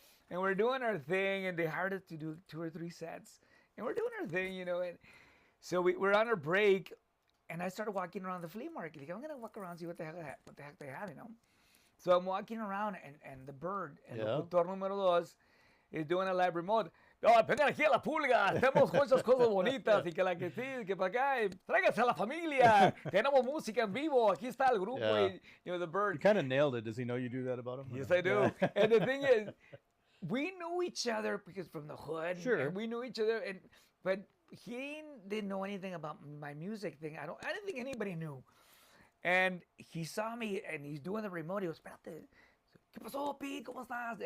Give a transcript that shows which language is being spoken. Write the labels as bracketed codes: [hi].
[en] And we're doing our thing, and they hired us to do 2 or 3 sets. And we're doing our thing, And so we're on our break. And I started walking around the flea market. Like, I'm going to walk around and see what the heck they have, So I'm walking around, and the bird, [es] el locutor número 2, [en] is doing a live remote. [es] Oh, vengan aquí a la pulga, tenemos muchas cosas bonitas, y que la que sí, que para acá, tráiganse a la familia, tenemos música en vivo, aquí está el grupo, y, the bird. [en] You kind of nailed it. Does he know you do that about him? Yes, I do. And the thing is, we knew each other because from the hood. Sure. And we knew each other, but he didn't know anything about my music thing. I didn't think anybody knew. And he saw me, and he's doing the remote. He goes, [es] espérate. ¿Qué pasó, Pete? ¿Cómo estás?